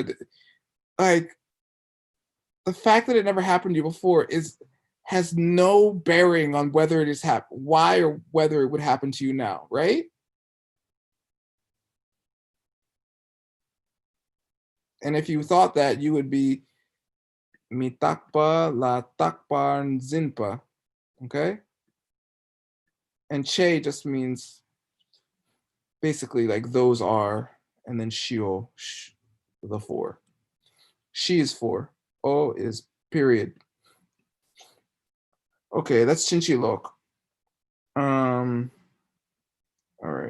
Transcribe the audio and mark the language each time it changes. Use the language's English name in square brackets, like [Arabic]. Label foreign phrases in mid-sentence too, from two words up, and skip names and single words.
[English] Like, the fact that it never happened to you before has no bearing on whether it is why or whether it would happen to you now, right? And if you thought that, you would be [Tibetan] མི་རྟག་པ་ལ་རྟག་པར་འཛིན་པ, [English] okay? And che just means basically like those are, and then shio, the 4. She is 4. O is period. Okay, that's Chinchilok. All right.